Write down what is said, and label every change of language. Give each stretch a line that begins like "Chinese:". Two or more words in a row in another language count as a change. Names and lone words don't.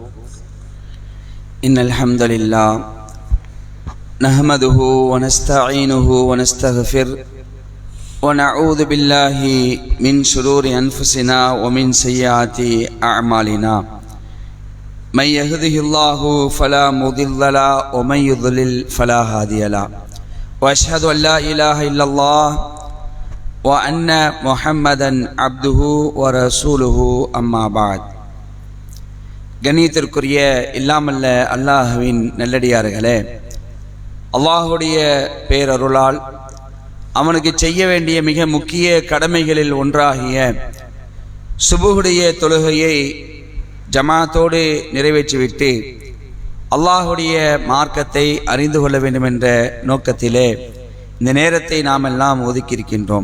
Arabic: إن الحمد لله نحمده ونستعينه ونستغفر ونعوذ بالله من شرور أنفسنا ومن سيئات أعمالنا. من يهده الله فلا مضل له ومن يضلل فلا هادي له. وأشهد أن لا إله إلا الله وأن محمدا عبده ورسوله أما بعد.
Tamil: கண்ணியத்திற்குரிய இல்லாமல்ல அல்லாஹ்வின் நல்லடியார்களே, அல்லாஹுடைய பேரருளால் அவனுக்கு செய்ய வேண்டிய மிக முக்கிய கடமைகளில் ஒன்றாகிய சுபுஹுடைய தொழுகையை ஜமாத்தோடு நிறைவேற்றிவிட்டு அல்லாஹுடைய மார்க்கத்தை அறிந்து கொள்ள வேண்டும் என்ற நோக்கத்திலே இந்த நேரத்தை நாம் எல்லாம் ஒதுக்கியிருக்கின்றோம்.